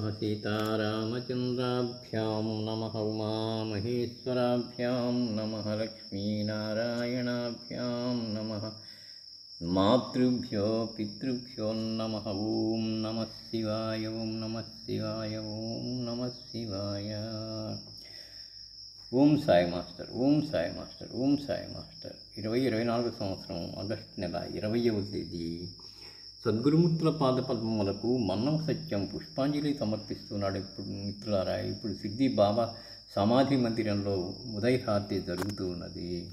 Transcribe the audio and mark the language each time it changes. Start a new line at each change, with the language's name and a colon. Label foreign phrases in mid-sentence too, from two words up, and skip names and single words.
Sanskrit: सीतारामचन्द्राभ्यां नमः। उमामहेश्वराभ्यां नमः। लक्ष्मीनारायणाभ्यां नमः। मातृभ्यो पितृभ्यो नमः। ॐ नमः शिवाय। ॐ नमः शिवाय। ॐ नमः शिवाय।
Telugu: ఓం సాయి మాస్టర్. ఓం సాయి మాస్టర్. ఓం సాయి మాస్టర్. 2024 సంవత్సరం ఆగస్టు నెల 20వ తేదీ సద్గురుమూర్తుల పాదపద్మములకు మన్నం సత్యం పుష్పాంజలి సమర్పిస్తున్నాడు. ఇప్పుడు మిత్రులారా, ఇప్పుడు సిద్ధి బాబా సమాధి మందిరంలో ఉదయహారతి జరుగుతూ ఉన్నది.